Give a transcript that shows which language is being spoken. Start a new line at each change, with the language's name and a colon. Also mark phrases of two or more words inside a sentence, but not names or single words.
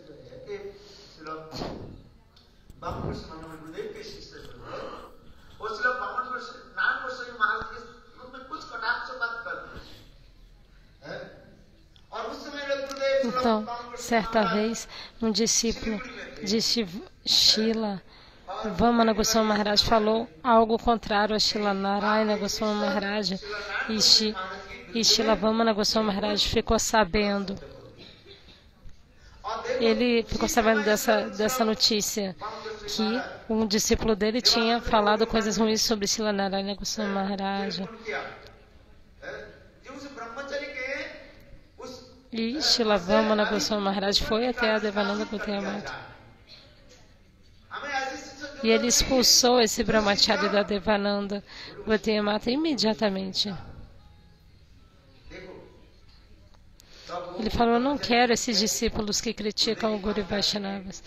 Portuguese: Então, certa vez, um discípulo de Srila Vamana Goswami Maharaj falou algo contrário a Srila Narayana Goswami Maharaj e Srila Vamana Goswami Maharaj ficou sabendo. Ele ficou sabendo dessa notícia, que um discípulo dele tinha falado coisas ruins sobre Srila Narayana Goswami Maharaj. E Srila Vamana Goswami Maharaj foi até a Devananda Goteyamata. E ele expulsou esse brahmachari da Devananda Goteyamata imediatamente. Ele falou, eu não quero esses discípulos que criticam o Guru e Vaishnavas.